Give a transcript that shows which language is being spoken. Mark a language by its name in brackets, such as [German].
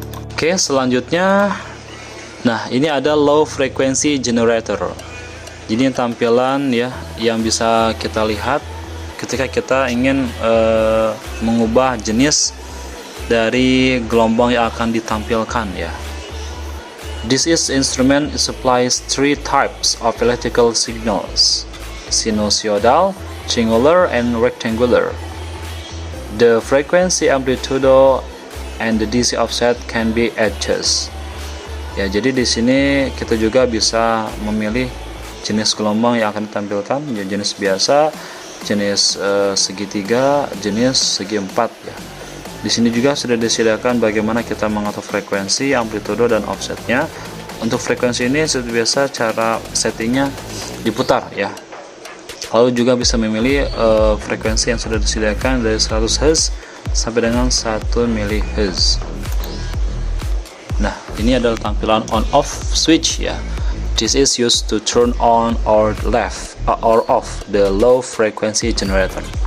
[Indonesian] Oke, selanjutnya, nah ini ada [English] low frequency generator [Indonesian] Jadi tampilan ya yang bisa kita lihat ketika kita ingin mengubah jenis dari gelombang yang akan ditampilkan ya. [English] This is instrument supplies three types of electrical signals: sinusoidal, triangular, and rectangular. The frequency, amplitude, and the DC offset can be adjusted. [Indonesian] Ya, jadi di sini kita juga bisa memilih jenis gelombang yang akan ditampilkan, ya, jenis biasa, jenis segitiga, jenis segi empat ya. Di sini juga sudah disediakan bagaimana kita mengatur frekuensi, amplitudo, dan offsetnya. Untuk frekuensi ini seperti biasa cara settingnya diputar ya. Lalu juga bisa memilih frekuensi yang sudah disediakan dari 100 Hz sampai dengan 1 mHz. Nah, ini adalah tampilan on-off switch ya. [English] This is used to turn on or left or off the low frequency generator.